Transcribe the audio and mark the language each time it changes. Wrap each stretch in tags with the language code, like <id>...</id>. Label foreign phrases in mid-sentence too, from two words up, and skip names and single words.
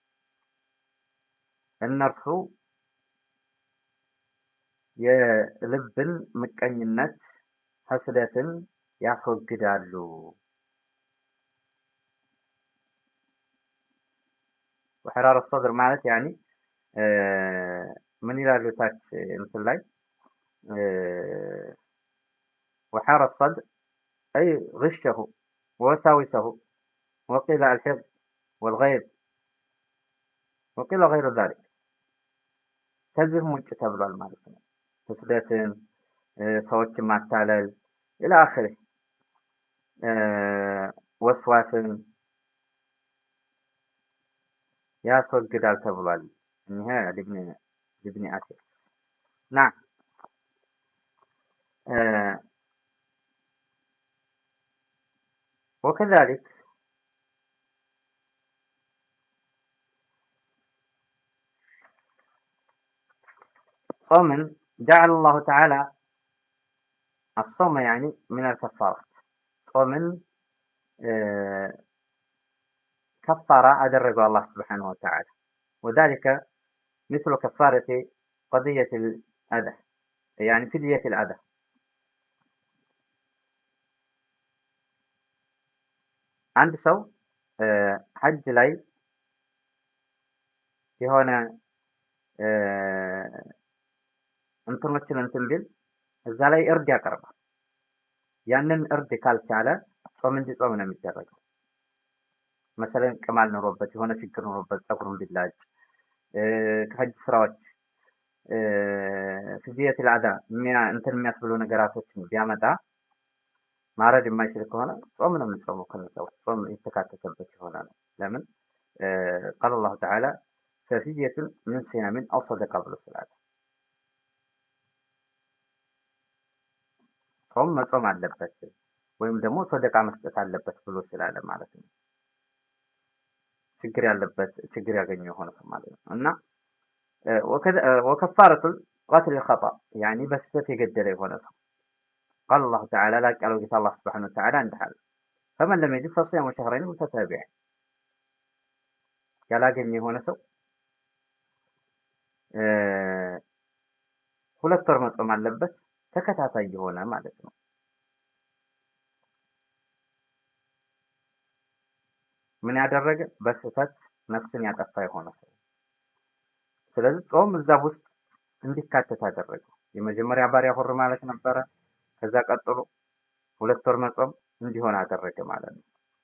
<am>እነርሱ የልብን ምቀኝነት ሐስደትን ያስወግዳሉ።</am> <ar>وحر الصدر</ar> <am>ማለት ያኒ ምን ይላሉ ታች እንትን ላይ</am> <ar>وحار الصدر أي غشه ووساوسه وقيل الحقد والغيظ وقيل غير ذلك</ar> <am>ከዚህም ውጭ ተብሏል ማለት ነው። ሐስደትን፣ ሰዎችን ማታለል</am> <ar>إلى آخره</ar> <am>ወስዋስን ያስወግዳል ተብሏል። እኒህ</am> <ar>لابن أثير نعم وكذلك صوم جعل الله تعالى الصوم يعني من الكفارات صوم كفارة أدرجه الله سبحانه وتعالى وذلك مثل كفارة قضية الأذى يعني فدية الأذى</ar> <am>عند ሰው ሐጅ ላይ የሆነ እንትኖችን እንትን ቢል እዛ ላይ እርድ ያቀርባል። ያንን እርድ ካልቻለ ጾም እንዲጾም ነው የሚደረገው። መሰለን ቅማል ኖሮበት የሆነ ችግር ኖሮበት ፀጉሩን ቢላጭ ከሐጅ ስራዎች ፍዲየት العዳ እንትን የሚያስብሉ ነገራቶችን ቢያመጣ ማረድ የማይችል ከሆነ ጾም ነው የሚጾመው። ከነዛው ጾም የተካተተበት የሆነ ነው። ለምን</am> <ar>قال الله تعالى ففدية من صيام أو صدقة</ar> <am>ብሎ ስላለ ጾም መጾም አለበት ወይም ደግሞ ሰደቃ መስጠት አለበት ብሎ ስላለ ማለት ነው። ችግር ያለበት ችግር ያገኘው የሆነ ሰው ማለት ነው። እና</am> <ar>وكفارة قتل الخطأ يعني</ar> <am>በስተት የገደለ የሆነ ሰው</am> <ar>قال الله تعالى لا قالوا</ar> <am>ጌታ</am> <ar>الله سبحانه وتعالى</ar> <am>እንዳለ</am> <ar>فمن لم يجد فصيام شهرين متتابعين</ar> <am>ያላገኘ የሆነ ሰው ሁለት ወር መጾም አለበት ተከታታይ የሆነ ማለት ነው። ምን ያደረገ በስተት ነፍስን ያጠፋ የሆነ ሰው። ስለዚህ ጾም እዛ ውስጥ እንዲካተት አደረገው። የመጀመሪያ ባሪያ ሁር ማለት ነበረ። ከዛ ቀጥሎ ሁለት ወር መጾም እንዲሆን አደረገ ማለት ነው።</am>